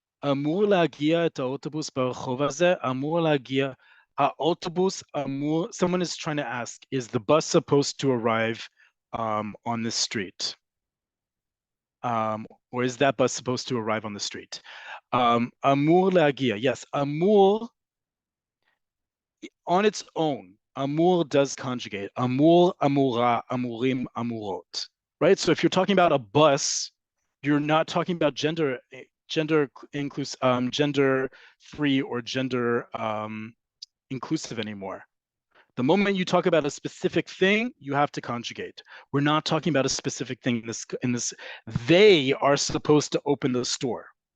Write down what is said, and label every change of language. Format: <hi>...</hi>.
<he>אמור להגיע את האוטובוס ברחוב הזה, אמור להגיע, האוטובוס אמור,</he> <en>someone is trying to ask, is the bus supposed to arrive on this street? Or is that bus supposed to arrive on the street?</en> <he>אמור להגיע, yes, אמור,</he> <en>on its own,</en> <he>אמור</he> <en>does conjugate,</en> <he>אמור, אמורה, אמורים, אמורות, right?</he> <en>So if you're talking about a bus, you're not talking about gender inclusive, gender free or gender inclusive anymore. The moment you talk about a specific thing, you have to conjugate. We're not talking about a specific thing in this. They are supposed to open the store.</en>